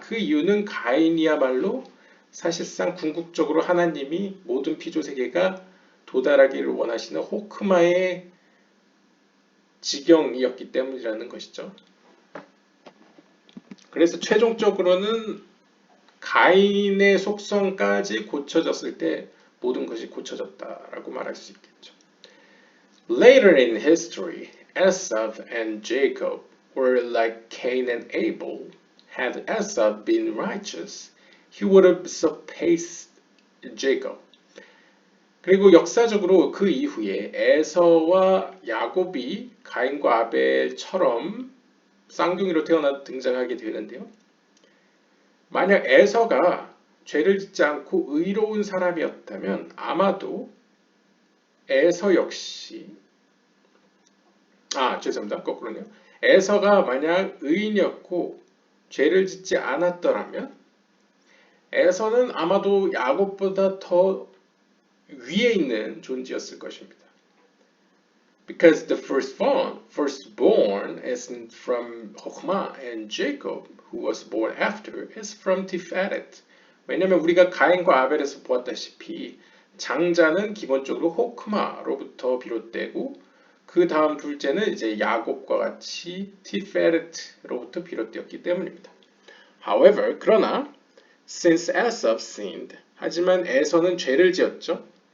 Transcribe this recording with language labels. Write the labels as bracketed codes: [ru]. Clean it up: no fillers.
[ko] 그 이유는 가인이야말로 사실상 궁극적으로 하나님이 모든 피조세계가 도달하기를 원하시는 호크마의 지경이었기 때문이라는 것이죠. 그래서 최종적으로는 가인의 속성까지 고쳐졌을 때 모든 것이 고쳐졌다라고 말할 수 있겠죠. [en] Later in history, Esau and Jacob were like Cain and Abel. Had Esau been righteous, he would have surpassed Jacob. [ko] 그리고 역사적으로 그 이후에 에서와 야곱이 가인과 아벨처럼 쌍둥이로 태어나 등장하게 되는데요. 만약 에서가 죄를 짓지 않고 의로운 사람이었다면 아마도 에서 역시 죄송합니다. 거꾸로네요. 에서가 만약 의인이었고 죄를 짓지 않았더라면 에서는 아마도 야곱보다 더 위에 있는 존재였을 것입니다. [en] Because the firstborn isn't from Chokhmah and Jacob, who was born after, is from Tiferet. [ko] 왜냐하면 우리가 가인과 아벨에서 보았다시피 장자는 기본적으로 호크마로부터 비롯되고 그 다음 둘째는 이제 야곱과 같이 티페렛로부터 비롯되었기 때문입니다. [en] However, [ko] 그러나 [en] since Esau sinned, [ko] 하지만 에서는 죄를 지었죠.